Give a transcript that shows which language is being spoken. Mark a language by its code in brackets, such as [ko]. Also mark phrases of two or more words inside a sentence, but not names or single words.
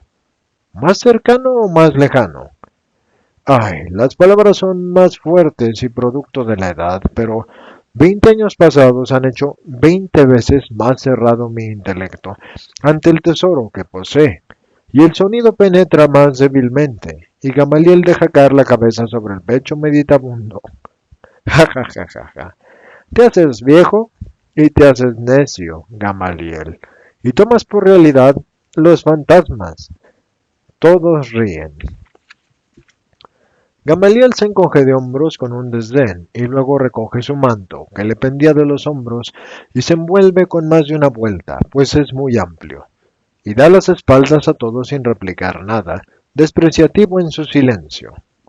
[es] ¿Más cercano o más lejano? Ay, las palabras son más fuertes y producto de la edad, pero 20 años pasados han hecho 20 veces más cerrado mi intelecto ante el tesoro que posee, y el sonido penetra más débilmente, y Gamaliel deja caer la cabeza sobre el pecho meditabundo. Ja, ja, ja, ja, ja. Te haces viejo y te haces necio, Gamaliel, y tomas por realidad los fantasmas. Todos ríen. Gamaliel se encoge de hombros con un desdén y luego recoge su manto, que le pendía de los hombros, y se envuelve con más de una vuelta, pues es muy amplio, y da las espaldas a todos sin replicar nada, despreciativo en su silencio.